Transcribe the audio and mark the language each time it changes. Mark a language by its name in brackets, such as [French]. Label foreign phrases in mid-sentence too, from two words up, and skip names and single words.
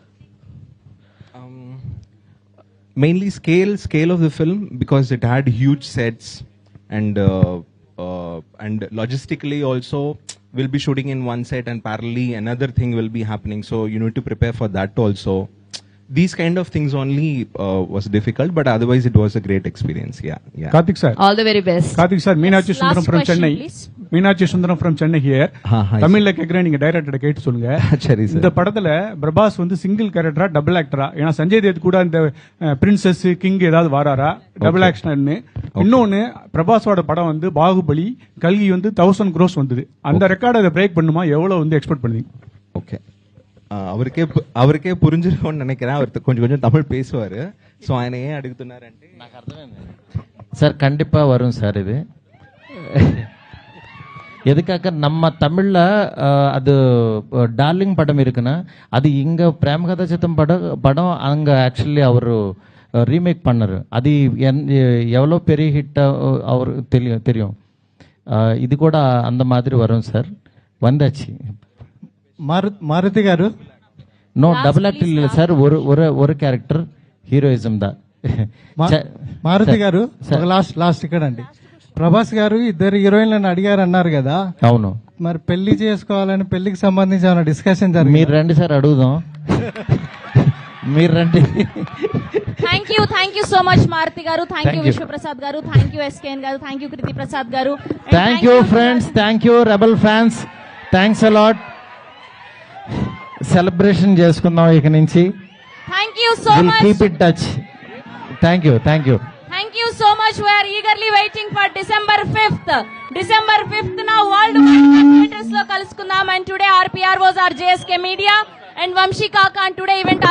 [English] Mainly scale of the film, because it had huge sets, and logistically also we'll be shooting in one set and parallelly another thing will be happening, so you need to prepare for that also. These kind of things only was difficult, but otherwise it was a great experience. Yeah. Karthik sir, all the very best. Karthik sir, Meenakshi Sundaram from question, Chennai. please. Meenakshi Sundaram from Chennai here. [Tamil] தமிழ்ல கேக்குறேன், நீங்க டைரக்டர் கேட்டு சொல்லுங்க. சரி சார். இந்த படத்துல பிரபாஸ் வந்து சிங்கிள் கேரக்டரா டபுள் ஆக்டரா? ஏன்னா சஞ்சய் தேவ் கூட இந்த பிரின்சஸ் கிங் ஏதாவது வாராரா டபுள் ஆக்ஷன்? இன்னொன்னு, பிரபாஸோட படம் வந்து பாகுபலி, கல்கி வந்து 1000 crores வந்தது. அந்த ரெக்கார்டை அதை பிரேக் பண்ணுமா? எவ்வளவு வந்து எக்ஸ்பெக்ட் பண்ணுவீங்க? ஓகே, அவருக்கே புரிஞ்சிருக்கும்னு நினைக்கிறேன். அவர் கொஞ்சம் தமிழ் பேசுவாரு. ஸோ ఆయన ஏன் అడుగుతున్నారంటే [Telugu] నాకు అర్థమైంది సార్. [Tamil] கண்டிப்பா வரும் சார். இது எதுக்காக நம்ம தமிழ்ல அது டார்லிங் படம் இருக்குன்னா, அது இங்க பிரேமகதா சித்தம் படம் அங்க ஆக்சுவலி அவர் ரீமேக் பண்ணாரு. அது எவ்வளோ பெரிய ஹிட் அவர் தெரியும். இது கூட அந்த மாதிரி வரும் சார். வந்தாச்சு. [Telugu] మారుతి గారు, [English] no double act [Telugu] లేదు సార్. ஒரு క్యారెక్టర్ హీరోయిజం దా. మారుతి గారు, లాస్ట్ ఇక్కడ అండి. ప్రభాస్ గారు 2 హీరోయిన్లను అడిగారు అన్నారు కదా. అవును. మరి పెళ్లి చేసుకోవాలని, పెళ్లికి సంబంధించి ఏమైనా డిస్కషన్ జరిగింది? మీరు రండి సార్, అడుగుదాం. మీరు రండి. [English] Thank you so much మారుతి గారు. Thank you విశ్వప్రసాద్ గారు. Thank you ఎస్కేఎన్ గారు. Thank you కృతి ప్రసాద్ గారు. Thank you friends. Thank you rebel fans. Thanks a lot. [Telugu] సెలబ్రేషన్ చేసుకుందాం ఇక నుంచి. [English] Thank you so much. Keep it touch. Thank you. Thank you so much. much. We are eagerly waiting for December 5th. December 5th now worldwide theaters [Telugu] లో కలుసుకుందాం, [English] and today our PROs are JSK Media and Vamshi Kaka, and today event